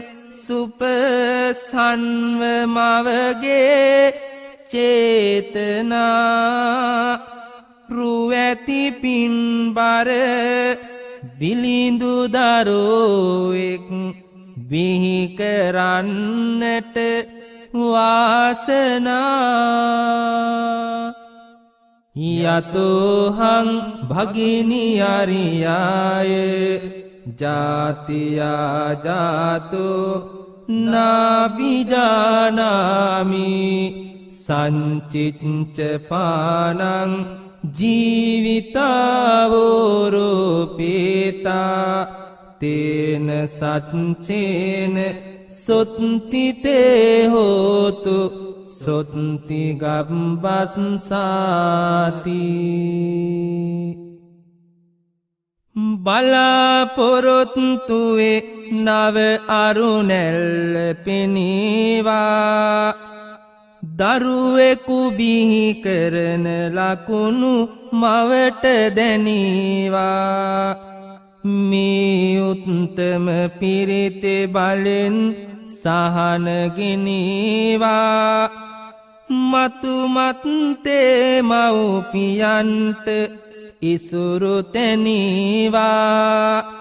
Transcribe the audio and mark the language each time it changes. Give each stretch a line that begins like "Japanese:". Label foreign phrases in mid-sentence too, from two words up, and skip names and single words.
Sinhala: සුපසන්ව මවගේ චේතනා රුවැති පින්බර බිලිඳු දරුවෙක් බිහි කරන්නට වාසනා
Pali: යතෝහං භගිනි අරියාය ජාතියා ජාතෝ නාබිජානාමි සංචිච්ච පානං ජීවිතාවෝරෝපේතා තේන සච්චේන සොත්තිතේ හෝතු සොත්ති
Sinhala: ගම්බස්සාති බලාපොරොත්තුවේ නව අරුණැල්ල පෙනීවා දරුවෙකු බිහි කරන ලකුණු මවට දැනීවා මේ උත්තම පිරිතේ බලෙන් සහනගෙනීවා මතුමත්තේ මව්පියන්ට ඉසුරු තැනීවා